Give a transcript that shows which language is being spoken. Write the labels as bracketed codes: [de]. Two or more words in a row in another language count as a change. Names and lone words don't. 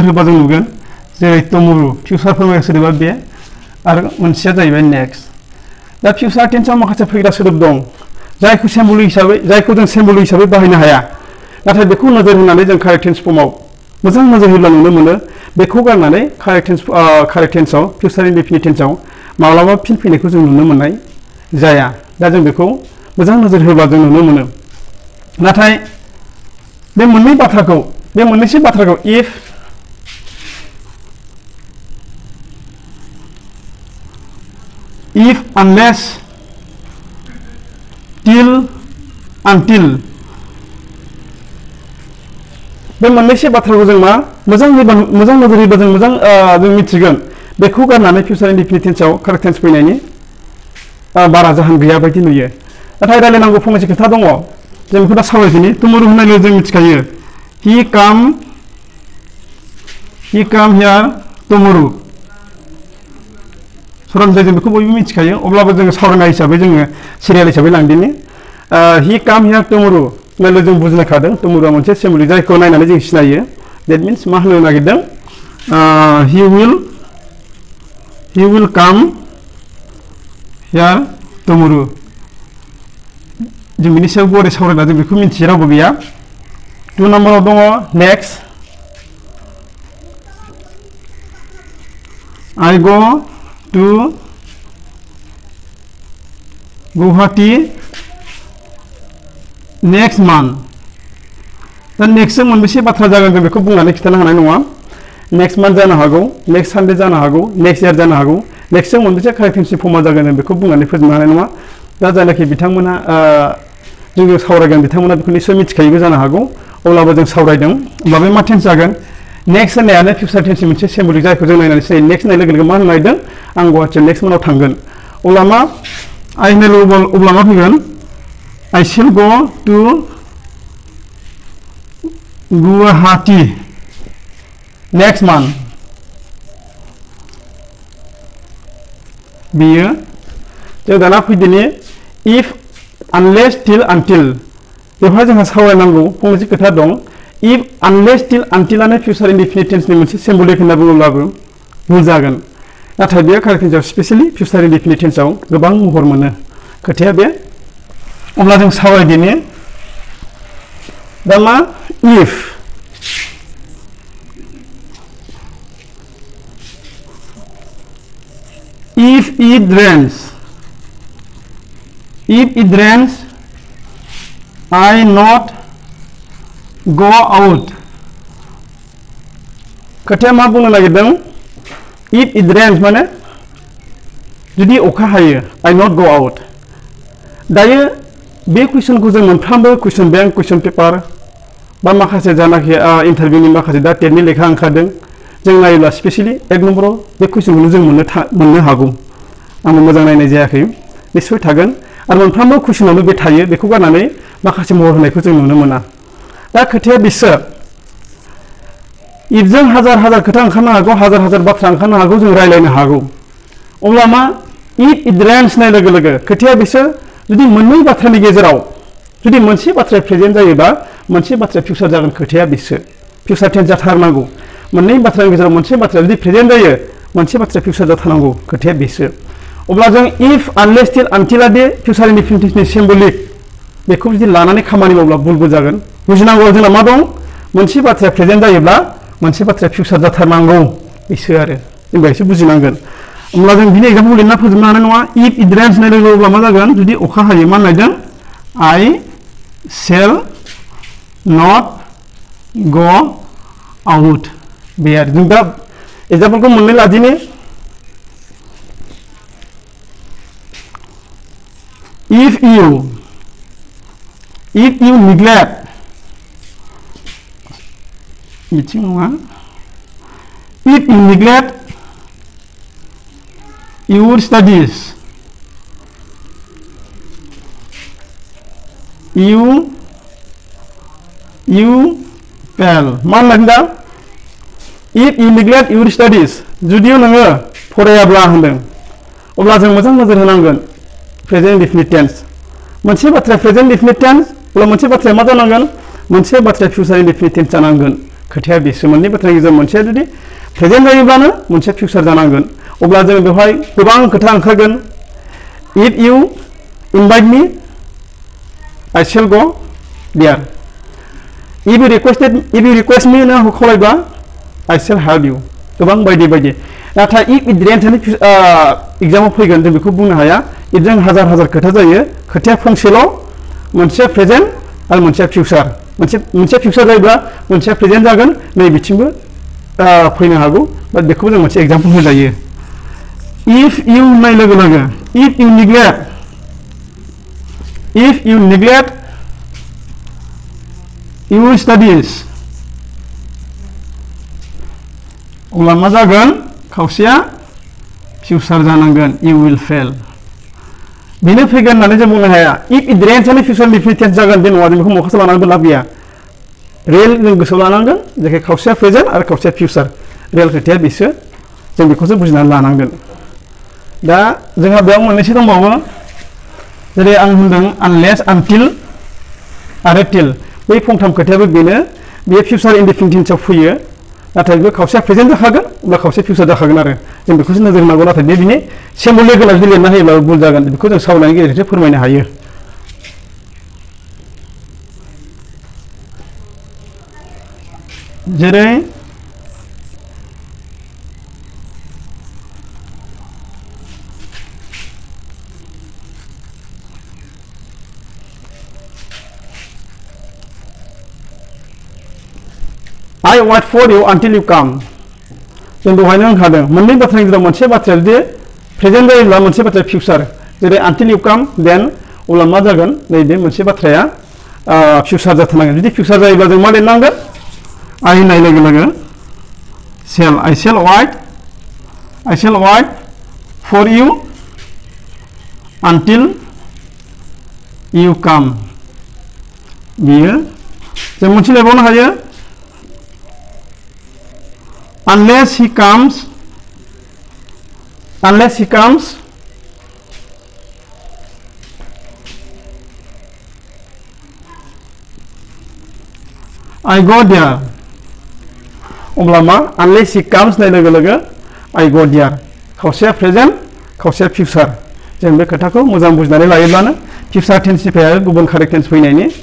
[brx] होब्ला जों नुगोन जेरै टुमरु फिउचार फोरमायग्रा सोदोबा बे आरो मोनसेया जाहैबाय नेक्स्ट दा [en] future tenseao [brx] माखासे फैग्रा सोदोब दं जायखौ जों सिम्बल हिसाबै बाहायनो हाया नाथाय बेखौ नोजोर होनानै जों [en] correct tense formao [brx] मोजां नोजोर होब्ला नुनो मोनो बेखौ गारनानै [en] correct tenseao future indefinite tenseao [brx] माब्लाबा फिन फैनायखौ जों नुनो मोननाय जाया दा जों बेखौ मोजां नोजोर होब्ला जों नुनो मोनो नाथाय बे मोननैसो बाथ्राखौ [en] if unless till until [brx] बे मोननैसो बाथ्राखौ जों मोजां नोजोर होयोबा जों जों मिथिगोन बेखौ गारनानै [en] future indefinite tenseao correct tense [brx] फैनायनि बारा जाहोन गैया बायदि नुयो नाथाय रायलायनांगौ फंनैसो खोथा दङ जों बेखौ दा सावरायदिनि टुमरु होननाय लोगो जों मिथिखायो [en] he come [brx] here टुमरु सरासनस्रायै जों बेखौ बयबो मिथिखायो अब्लाबो जोङो सावरायनाय हिसाबै जोङो सिरियाल हिसाबै लांदिनि [en] he come here [brx] टुमरु होननाय जों बुजिनायखादों टुमरुआ मोनसे सिम्बल जायखौ नायनानै जों सिनायो [en] that means [brx] मा होननो नागिरदों he [en] will come here [brx] टुमरु जों बिनि सायाव गुवारै सावरायना जों बेखौ मिथियो रावबो गैया 2 नम्बराव दङ नेक्स्ट [en] I go to Guwahati next month [brx] दा नेक्स्ट मोनबेसे बाथ्रा जागोन जों बेखौ बुंनानै खिथानो हानाय नङा [en] next month [brx] जानो हागौ [en] next Sunday [brx] जानो हागौ [en] next year [brx] जानो हागौ नेक्स्टजों मोनबेसे [en] correct tenseni form [brx] जागोन जों बेखौ बुंनानै फोजोबनो हानाय नङा दा जायनाखि बिथांमोना जोङो सावरायगोन बिथांमोना बेखौ निस्सय मिथिखायोबो जानो हागौ अब्लाबो जों सावरायदों होमबा बे मा टेन्स जागोन नेक्स्ट होननायानो [en] future tenseni [brx] मोनसे सिम्बल जायखौ जों नायनानै सिनायो नेक्स्ट होननाय लोगो लोगो मा होननो नागिरदों आं गुवाहाटियाव [en] next monthao [brx] थांगोन अब्ला मा अब्ला मा फैगोन [en] I shall go to Guwahati next month [brx] बेयो जों दाना फैदिनि [en] if unless till until [brx] बेवहाय जोंहा सावरायनांगौ फंनैसो खोथा दं [en] if unless till until [brx] आनो [en] future indefinite tenseni [brx] मोनसे सिम्बलिक होनना बुङोब्लाबो भुल जागोन नाथाय बेयो [en] correct tenseao specially future indefinite tenseao [brx] गोबां महर मोनो खोथाया बे अब्ला जों सावरायदिनि दा मा [en] if it rains I not go out [brx] खोथाया मा बुंनो नागिरदों [en] if it rains [brx] माने जुदि अखा हायो [en] I not go out [brx] दायो बे कुइसनखौ जों मोनफ्रोमबो [en] question bank question paper [brx] बा माखासे जानाखि इन्टारभिउनि माखासे दा टेटनि लेखा ओंखारदों जों नायोब्ला स्पेसियली 1 नम्बराव बे कुइसनखौनो जों मोननो हागौ आं मोजां नायनाय जायाखै निश्चय थागोन आरो मोनफ्रोमबो कुइसनावनो बे थायो बेखौ गारनानै माखासे महर होनायखौ जों नुनो मोना दा खोथाया बिसो इफजों हाजार खोथा ओंखारनो हागौ हाजार बाथ्रा ओंखारनो हागौ जों रायलायनो हागौ अब्ला मा [en] if it rains [brx] नाय लोगो लोगो खोथाया बिसो जुदि मोननै बाथ्रानि गेजेराव जुदि मोनसे बाथ्राया प्रेजेन्ट जायोबा मोनसे बाथ्राया फिउचार जागोन खोथाया बिसो [en] future tense [brx] जाथारनांगौ मोननै बाथ्रानि गेजेराव मोनसे बाथ्राया जुदि प्रेजेन्ट जायो मोनसे बाथ्राया फिउचार जाथारनांगौ खोथाया बिसो अब्ला जों इफ [en] unless till untila [brx] दे [en] future indefinitetenseni [brx] सिम्बलिक बेखौ जुदि लानानै खामानि मावब्ला भुलबो जागोन बुजिनांगौ जोंना मा दं मोनसे बाथ्राया प्रेजेन्ट जायोब्ला मोनसे बाथ्राया फिउचार जाथारनांगौ बिसो आरो जों बेखौ बुजिनांगोन अब्ला जों बिनि एग्जाम्पल लिरना फोजोबनो हानाय नङा [en] if it rains [brx] होननाय लोगो अब्ला मा जागोन जुदि अखा हायो मा होननायदों [en] I shall not go out [brx] बे आरो जों दा एग्जाम्पलखौ मोननै लादिनि [en] if you neglect [brx] बिथिं नङा [en] if you neglect your studies you [brx] fail मा होनदों [en] if you neglect your studies [brx] जुदि नोङो फरायाब्ला होनदों अब्ला जों मोजां नोजोर होनांगोन [en] present indefinite tense [brx] मोनसे बाथ्राया [en] present indefinite tense [brx] अब्ला मोनसे बाथ्राया मा जानांगोन मोनसे बाथ्राया [en] future indefinite tense [brx] जानांगोन खोथाया बेसो मोननै बाथ्रानि गेजेराव मोनसेया जुदि प्रेजेन्ट जायोब्लानो मोनसे फिउचार जानांगोन अब्ला जों बेवहाय गोबां खोथा ओंखारगोन [en] if you invite me I shall go there if you request me [brx] ना खावलायबा [en] I shall help you [brx] गोबां बायदि नाथाय [en] if it rains [brx] एग्जामाव फैगोन जों बेखौ बुंनो हाया इफजों हाजार खोथा जायो खोथाया फंसेल' मोनसेया प्रेजेन्ट आरो मोनसेया फिउचार मोनसे फिउचार जायोब्ला मोनसेया प्रेजेन्ट जागोन नै बिथिंबो फैनो हागौ बाट बेखौ जों मोनसे एग्जाम्पल होजायो [en] if you [brx] होननाय लोगो लोगो [en] if you neglect your studies [brx] अब्ला मा जागोन खावसेया फिउचार जानांगोन [en] you will fail [brx] बेनो फैगोन होननानै जों बुंनो हाया [en] if it rains [brx] आनो [en] future indefinite tense [brx] जागोन बे नङा जों बेखौ मखासे लानानैबो लाब गैया रियेल जों गोसोआव लानांगोन जेरै खावसेया प्रेजेन्ट आरो खावसेया फिउचार रियेल खोथाया बिसो जों बेखौसो बुजिनानै लानांगोन दा जोंहा बेयाव मोननैसो दंबावो जेरै आं होनदों आनलेस आनटिल आरो टिल बै फंथाम खोथायाबो बेनो बे [en] future indefinite tenseao [brx] फैयो नाथाय बे खावसेया प्रेजेन्ट जाखागोन अब्ला खावसेया फिउचार जाखागोन आरो जों बेखौसो नोजोर होनांगौ नाथाय बे बिनि [en] symbol levelao [brx] जुदि लिरना होयोब्ला भुल जागोन बेखौ जों सावरायनायनि गेजेरजों फोरमायनो हायो [en] जेरै I wait for you until you come [brx] जों दहायनो होनखादों मोननै बाथ्रानि गेजेराव मोनसे बाथ्राया जुदि प्रेजेन्ट जायोब्ला मोनसे बाथ्राया फिउचार जेरै [en] until you come then [brx] अब्ला मा जागोन नैबे मोनसे बाथ्राया फिउचार जाथारनांगोन जुदि फिउचार जायोब्ला जों मा लिरनांगोन I होननाय लोगो लोगो [en] I shall wait for you until you come [brx] बियो जों मोनसे लिरबावनो हायो [en] unless he comes I go there [brx] अब्ला मा [en] unless he comes [brx] होननाय लोगो लोगो [en] I go there [brx] खावसेया प्रेजेन्ट खावसेया फिउचार जों बे खोथाखौ मोजां बुजिनानै लायोब्लानो [en] future tenseniphrai [brx] आरो गुबुन [en] correct tense [brx] फैनायनि